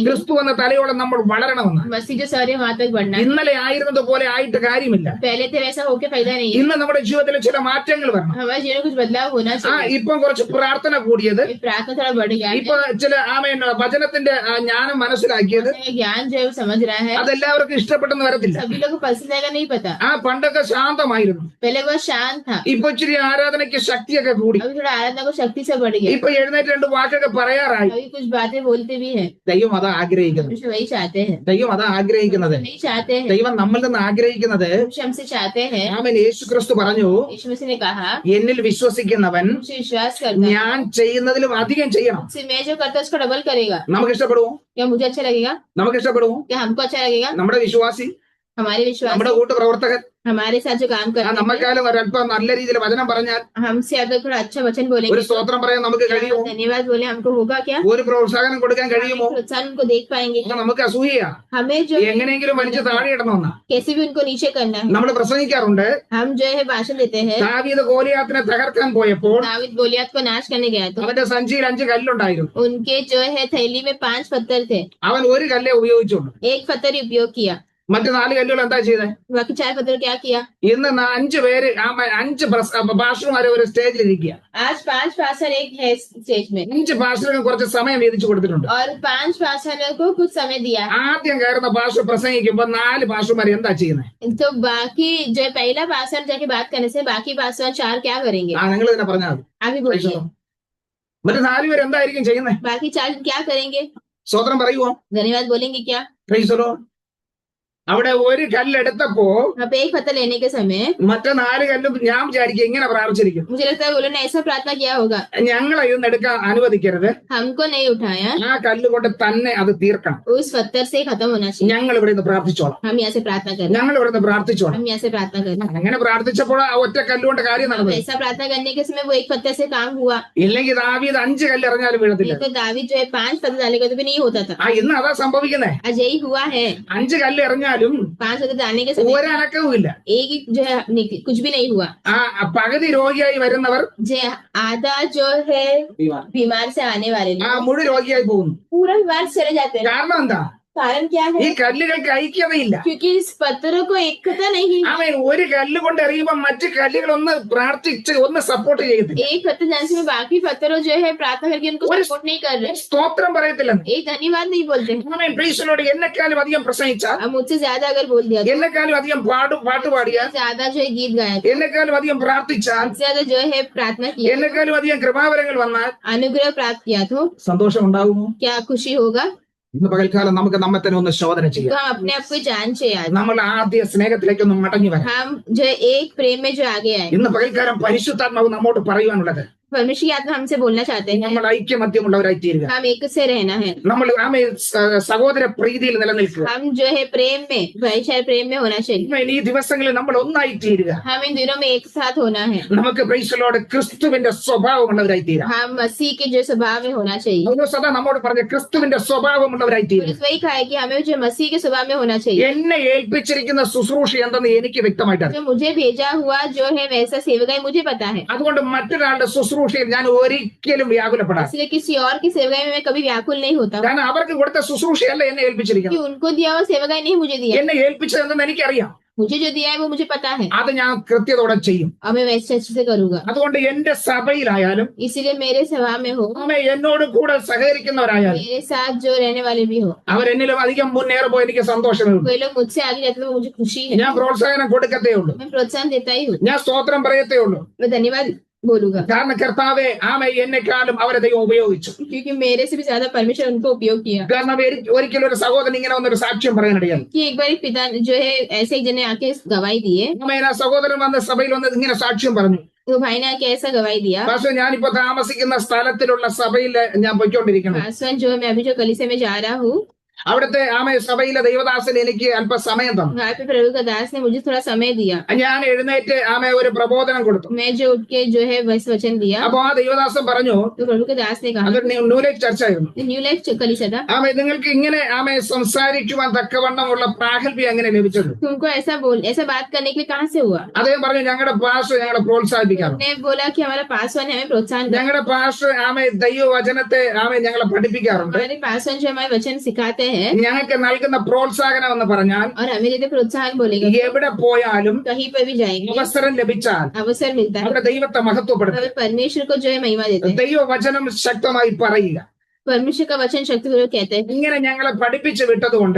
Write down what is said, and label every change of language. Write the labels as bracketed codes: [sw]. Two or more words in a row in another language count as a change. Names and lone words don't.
[ml] ക്രിസ്തു എന്ന തലയോളം നമ്മൾ വളരണമെന്ന്. [hi] मसीह जो सर है वहां तक बढ़ना है. [ml] ഇന്നലെ ആയിരുന്നത് പോലെ ആയിട്ട് കാര്യമില്ല. [hi] पहले थे वैसा होके फायदा नहीं है. [ml] ഇന്ന് നമ്മുടെ ജീവിതത്തിൽ ചില മാറ്റങ്ങൾ വരണം. [hi] हमारे जीवन में कुछ बदलाव होना चाहिए. [ml] ഇപ്പം കുറച്ച് പ്രാർത്ഥന കൂടിയത്, [hi] ये प्रार्थना थोड़ा बढ़ गया है. [ml] ഇപ്പൊ ചില ആമേൻ വചനത്തിന്റെ ജ്ഞാനം മനസ്സിലാക്കിയത്, [hi] ज्ञान जो है वो समझ रहा है. [ml] അതെല്ലാവർക്കും ഇഷ്ടപ്പെട്ടെന്ന് വരത്തില്ല. [hi] सभी लोग को पसंद आएगा नहीं पता. [ml] പണ്ടൊക്കെ ശാന്തമായിരുന്നു. [hi] पहले वो शांत था, [ml] ഇപ്പൊ ഇച്ചിരി ആരാധനയ്ക്ക് ശക്തിയൊക്കെ കൂടി. [hi] अभी थोड़ा आराधना को शक्ति से बढ़ गया. [ml] ഇപ്പൊ എഴുന്നേറ്റ് രണ്ട് വാക്കൊക്കെ പറയാറായി. [hi] अभी कुछ बातें बोलते भी है. [ml] ദൈവം അതാ ആഗ്രഹിക്കുന്നത്. [hi] परमेश्वर वही चाहते हैं. [ml] ദൈവം അതാ ആഗ്രഹിക്കുന്നത്. [hi] नहीं चाहते हैं. [ml] ദൈവം നമ്മളിൽ നിന്ന് ആഗ്രഹിക്കുന്നത്, [hi] परमेश्वर हमसे चाहते हैं. [ml] ആമേൻ യേശു ക്രിസ്തു പറഞ്ഞു, [hi] यीशु मसीह ने कहा [ml] എന്നിൽ വിശ്വസിക്കുന്നവൻ [hi] मुझसे विश्वास करता है, [ml] ഞാൻ ചെയ്യുന്നതിലും അധികം ചെയ്യണം. [hi] मुझसे मैं जो करता है उसको डबल करेगा. [ml] നമുക്ക് ഇഷ്ടപ്പെടുമോ? [hi] क्या मुझे अच्छा लगेगा? [ml] നമുക്ക് ഇഷ്ടപ്പെടുമോ? [hi] क्या हमको अच्छा लगेगा? [ml] നമ്മുടെ വിശ്വാസി, [hi] हमारे विश्वास [ml] നമ്മുടെ കൂട്ടുപ്രവർത്തകൻ [hi] हमारे साथ जो काम करते हैं, [ml] നമ്മക്കാലും ഒരല്പം നല്ല രീതിയിൽ വചനം പറഞ്ഞാൽ [hi] हमसे अगर थोड़ा अच्छा वचन [ml] ഒരു [hi] बोलेंगे, [ml] സ്തോത്രം പറയാൻ നമുക്ക് കഴിയുമോ? [hi] धन्यवाद बोले, हमको होगा क्या? [ml] ഒരു പ്രോത്സാഹനം കൊടുക്കാൻ കഴിയുമോ? [hi] प्रोत्साहन उनको देख पाएंगे? [ml] നമുക്ക് അസൂയ, [hi] हमें जो [ml] എങ്ങനെയെങ്കിലും വലിച്ചു താഴെ ഇടണമെന്ന [hi] कैसे भी उनको नीचे करना है. [ml] നമ്മൾ പ്രസംഗിക്കാറുണ്ട്. [hi] हम जो है भाषण देते हैं. [ml] ദാവീദ് ഗോലിയാത്തിനെ തകർക്കാൻ പോയപ്പോൾ [hi] दाऊद गोलियत को नाश करने गया तो [ml] അവന്റെ സഞ്ചിയിൽ 5 കല്ലുണ്ടായിരുന്നു. [hi] उनके जो है थैली में 5 पत्थर थे. [ml] അവൻ ഒരു കല്ലേ ഉപയോഗിച്ചുള്ളൂ. [hi] एक पत्थर ही उपयोग किया, [ml] മറ്റു 4 കല്ലുകൾ എന്താ ചെയ്തത്? [hi] बाकी 4 पत्थर क्या किया? [ml] ഇന്ന് 5 പേര് 5 ഭാഷമാരെ ഒരു സ്റ്റേജിൽ ഇരിക്കുക. [hi] आज 5 पास्टर एक है स्टेज में [ml] 5 ഭാഷകൾക്ക് കുറച്ച് സമയം വീതിച്ചു കൊടുത്തിട്ടുണ്ട്. [hi] और 5 पास्टरों को कुछ समय दिया है. [ml] ആദ്യം കയറുന്ന ഭാഷ പ്രസംഗിക്കുമ്പോ 4 ഭാഷമാര് എന്താ ചെയ്യുന്നത്? [hi] तो बाकी जो है पहला पास्टर जाके बात करने से बाकी पास्टर 4 क्या करेंगे? [ml] നിങ്ങൾ തന്നെ പറഞ്ഞാൽ മതി. [hi] आगे बोलिए. [ml] മറ്റു 4 പേര് എന്തായിരിക്കും ചെയ്യുന്നത്? [hi] बाकी 4 क्या करेंगे? [ml] സ്വതന്ത്രം പറയുവോ? [hi] धन्यवाद बोलेंगे क्या? [en] Praise the Lord. [ml] അവിടെ ഒരു കല്ലെടുത്തപ്പോ [hi] अब एक पत्थर लेने के समय [ml] മറ്റു 4 കല്ലും ഞാൻ വിചാരിക്കും ഇങ്ങനെ പ്രാർത്ഥിച്ചിരിക്കും, [hi] मुझे लगता है वो लोगों ने ऐसा प्रार्थना किया होगा, [ml] ഞങ്ങളെ ഇതൊന്നും എടുക്കാൻ അനുവദിക്കരുത്, [hi] हमको नहीं उठाया, [ml] ആ കല്ലുകൊണ്ട് തന്നെ അത് തീർക്കണം, [hi] उस पत्थर से खत्म होना चाहिए. [ml] ഞങ്ങൾ ഇവിടെ നിന്ന് പ്രാർത്ഥിച്ചോളാം, [hi] हम यहाँ से प्रार्थना करें, [ml] ഞങ്ങൾ ഇവിടെ നിന്ന് പ്രാർത്ഥിച്ചോളാം. [hi] हम यहाँ से प्रार्थना करें. [ml] അങ്ങനെ പ്രാർത്ഥിച്ചപ്പോൾ ആ ഒറ്റ കല്ലുകൊണ്ട് കാര്യം [hi] अब [ml] നടന്നു. [hi] ऐसा प्रार्थना करने के समय वो एक पत्थर से काम हुआ. [ml] ഇല്ലെങ്കിൽ ദാവീദ് 5 കല്ല് എറിഞ്ഞാലും വീഴത്തില്ല. [hi] नहीं तो दावीद जो है 5 पत्थर डालेगा तो भी नहीं होता था. [ml] ഇന്ന് അതാ സംഭവിക്കുന്നേ. [hi] आज यही हुआ है. [ml] 5 കല്ല് എറിഞ്ഞാലും [hi] 5 पत्थर डालने के समय [ml] ഒരനക്കവും ഇല്ല. [hi] एक ही जो है कुछ भी नहीं हुआ. [ml] പകുതി രോഗിയായി വരുന്നവർ [hi] जो आधा जो है बीमार से आने वाले लोग [ml] മുഴു രോഗിയായി പോകുന്നു. [hi] पूरा बीमार से चले जाते हैं. [ml] കാരണം എന്താ? [hi] कारण क्या [ml] ഈ [hi] है? [ml] കല്ലുകൾക്ക് ഐക്യതയില്ല. [hi] क्योंकि इस पत्थरों को एकता नहीं. [ml] അവൻ ഒരു കല്ല് കൊണ്ട് എറിയുമ്പോ മറ്റു കല്ലുകൾ ഒന്ന് പ്രാർത്ഥിച്ച് ഒന്ന് സപ്പോർട്ട് ചെയ്യത്തില്ല. [hi] एक पत्थर जाने से बाकी पत्थरों जो है प्रार्थना करके उनको और- सपोर्ट नहीं कर रहे, [ml] സ്തോത്രം പറയത്തില്ല. [hi] एक धन्यवाद नहीं बोलते. [ml] അവൻ പ്രീശനോട് എന്നെക്കാളും അധികം പ്രസംഗിച്ചാൽ, [hi] अब मुझसे ज्यादा अगर बोल दिया तो, [ml] എന്നെക്കാളും അധികം പാട്ട് പാടിയാൽ, [hi] ज्यादा जो है गीत गाया, [ml] എന്നെക്കാളും അധികം പ്രാർത്ഥിച്ചാൽ, [hi] ज्यादा जो है प्रार्थना किया, [ml] എന്നെക്കാളും അധികം കൃപാവരങ്ങൾ വന്നാൽ [hi] अनुग्रह प्राप्त किया तो [ml] സന്തോഷം ഉണ്ടാകുമോ? [hi] क्या खुशी होगा? [ml] ഇന്ന് പകൽക്കാലം നമുക്ക് നമ്മെ തന്നെ ഒന്ന് ശോധന [hi] तो [ml] ചെയ്യാം. [hi] हम अपने आप को जांचे आज. [ml] നമ്മൾ ആദ്യ സ്നേഹത്തിലേക്ക് ഒന്ന് മടങ്ങി വരാം. [hi] हम जो है एक प्रेम में जो आगे आए. [ml] ഇന്ന് പകൽക്കാലം പരിശുദ്ധാത്മാവ് നമ്മോട് പറയുവാനുള്ളത്, [hi] परमेश्वर की आत्मा हमसे बोलना चाहते हैं [ml] നമ്മൾ ഐക്യമത്യമുള്ളവരായി തീരുക. [hi] हम एक से रहना है, [ml] നമ്മൾ സഹോദര പ്രീതിയിൽ നിലനിൽക്കുക. [hi] हम जो है प्रेम में, भाईचारे प्रेम में होना चाहिए. [ml] ആമേൻ. ഈ ദിവസങ്ങളിൽ നമ്മൾ ഒന്നായി തീരുക. [hi] हम इन दिनों में एक साथ होना है, [ml] നമുക്ക് [en] Praise the Lord [ml] ക്രിസ്തുവിന്റെ സ്വഭാവമുള്ളവരായി തീരാം. [hi] हम मसीह के जो स्वभाव में होना चाहिए. [ml] സദാ നമ്മോട് പറഞ്ഞ ക്രിസ്തുവിന്റെ സ്വഭാവമുള്ളവരായി തീരുക. [hi] पुलिस वही कहा है कि हमें जो मसीह के स्वभाव में होना चाहिए. [ml] എന്നെ ഏൽപ്പിച്ചിരിക്കുന്ന ശുശ്രൂഷ എന്തെന്ന് എനിക്ക് വ്യക്തമായിട്ട് അറിയാം. [hi] जो मुझे भेजा हुआ जो है वैसा सेवकाई मुझे पता है, [ml] അതുകൊണ്ട് മറ്റൊരാളുടെ ശുശ്രൂഷയിൽ ഞാൻ ഒരിക്കലും വ്യാകുലപ്പെടാം. [hi] इसलिए किसी और की सेवकाई में मैं कभी व्याकुल नहीं होता हूँ, [ml] കാരണം അവർക്ക് കൊടുത്ത ശുശ്രൂഷയല്ല എന്നെ [hi] कि [ml] ഏൽപ്പിച്ചിരിക്കുന്നത്. [hi] उनको दिया हुआ सेवकाई नहीं मुझे दिया, [ml] എന്നെ ഏൽപ്പിച്ചതെന്ന് എനിക്കറിയാം. [hi] मुझे जो दिया है वो मुझे पता है, [ml] അത് ഞാൻ കൃത്യതയോടെ ചെയ്യും. [hi] और मैं वैसे अच्छे से करूंगा. [ml] അതുകൊണ്ട് എന്റെ സഭയിലായാലും [hi] इसीलिए मेरे सभा में हो, [ml] എന്നോട് കൂടെ സഹകരിക്കുന്നവരായാലും [hi] मेरे साथ जो रहने वाले भी हो, [ml] അവരെന്നിലും അധികം മുന്നേറുമ്പോൾ എനിക്ക് സന്തോഷമേ ഉള്ളൂ. [hi] कोई लोग मुझसे आगे जाते तो मुझे खुशी है, [ml] ഞാൻ പ്രോത്സാഹനം കൊടുക്കത്തേ ഉള്ളൂ. [hi] मैं प्रोत्साहन देता ही हूँ, [ml] ഞാൻ സ്തോത്രം പറയത്തേ ഉള്ളൂ. [hi] मैं धन्यवाद बोलूंगा, [ml] കാരണം കർത്താവെ എന്നെക്കാളും അവരെ ദൈവം ഉപയോഗിച്ചു. [hi] क्योंकि मेरे से भी ज्यादा परमेश्वर उनको उपयोग किया. [ml] കാരണം ഒരിക്കലും ഒരു സഹോദരൻ ഇങ്ങനെ വന്നൊരു സാക്ഷ്യം പറയാനിടയായി. [hi] कि एक बार एक पिता जो है ऐसे एक जने आके गवाही दिए, [ml] ആ സഹോദരൻ വന്ന സഭയിൽ വന്ന് ഇങ്ങനെ സാക്ഷ്യം പറഞ്ഞു. [hi] तो भाई ने आके ऐसा गवाही दिया, [ml] പക്ഷെ ഞാനിപ്പോ താമസിക്കുന്ന സ്ഥലത്തിലുള്ള സഭയിൽ ഞാൻ പോയിക്കൊണ്ടിരിക്കണം. [hi] पासवान जो मैं अभी जो कलीसिया में जा रहा हूँ, [ml] അവിടുത്തെ സഭയിലെ ദൈവദാസൻ എനിക്ക് അല്പസമയം തന്നു. [hi] वहाँ पे प्रभु का दास ने मुझे थोड़ा समय दिया, [ml] ഞാൻ എഴുന്നേറ്റ് ഒരു പ്രബോധനം കൊടുത്തു. [hi] मैं जो उठ के जो है वचन दिया. [ml] അപ്പൊ ആ ദൈവദാസൻ പറഞ്ഞു, [hi] तो प्रभु के दास ने कहा, [ml] അതൊരു ന്യൂ ലൈഫ് ചർച്ചയായിരുന്നു. [hi] न्यू लाइफ कलीसिया था, [ml] നിങ്ങൾക്ക് ഇങ്ങനെ സംസാരിക്കുവാൻ തക്കവണ്ണമുള്ള പ്രാഗൽഭ്യം എങ്ങനെ ലഭിച്ചത്? [hi] तुमको ऐसा बात करने के लिए कहाँ से हुआ? [ml] അദ്ദേഹം പറഞ്ഞു, ഞങ്ങളുടെ പാസ്റ്റർ ഞങ്ങളെ പ്രോത്സാഹിപ്പിക്കാറുണ്ട്. [hi] ने बोला कि हमारा पासवान हमें प्रोत्साहन करता है, [ml] ഞങ്ങളുടെ പാസ്റ്റർ ദൈവവചനത്തെ ഞങ്ങളെ പഠിപ്പിക്കാറുണ്ട്. [hi] हमारे पासवान जो हमारे वचन सिखाते हैं [ml] ഞങ്ങൾക്ക് നൽകുന്ന പ്രോത്സാഹനം എന്ന് പറഞ്ഞാൽ [hi] और हमें यदि प्रोत्साहन बोलेगा, [ml] എവിടെ പോയാലും [hi] कहीं पर भी जाएंगे [ml] അവസരം ലഭിച്ചാൽ [hi] अवसर मिलता है, [ml] അവിടെ ദൈവത്തെ മഹത്വപ്പെടുത്തുക. [hi] हमें परमेश्वर को जो है महिमा देते हैं, [ml] ദൈവവചനം ശക്തമായി പറയുക. [hi] परमेश्वर का वचन शक्ति को कहते हैं. [ml] ഇങ്ങനെ ഞങ്ങളെ പഠിപ്പിച്ചു വിട്ടതുകൊണ്ട്